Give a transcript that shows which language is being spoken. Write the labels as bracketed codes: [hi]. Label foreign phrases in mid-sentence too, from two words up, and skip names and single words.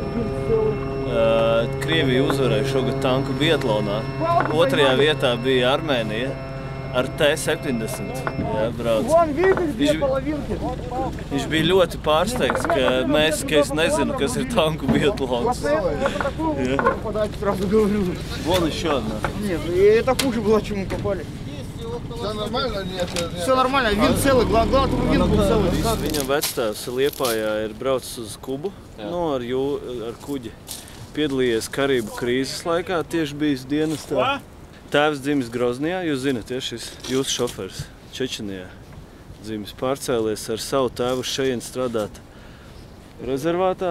[lv] Krievija uzvarēja šogad tanku biatlonā. Otrajā vietā bija Armēnija ar T-70. Jā, brauc. Viņš bija ļoti pārsteigts, ka es nezinu, kas ir tanku biatlons. [ru] Вон еще одна. Нет, это хуже было, чем мы попали. Все нормально? Нет. Все нормально, винт целый, главное, чтобы винт был целый. [lv] Viņam vectēvs Liepājā ir braucis uz Kubu, ar kuģi. Piedalījies Karību krīzes laikā, tieši bijis dienestā. Tēvs dzimis Groznijā, jūs zināt, šis jūsu šofers Čečenijā. Dzimis pārcēlies ar savu tēvu šeit strādāt rezervātā.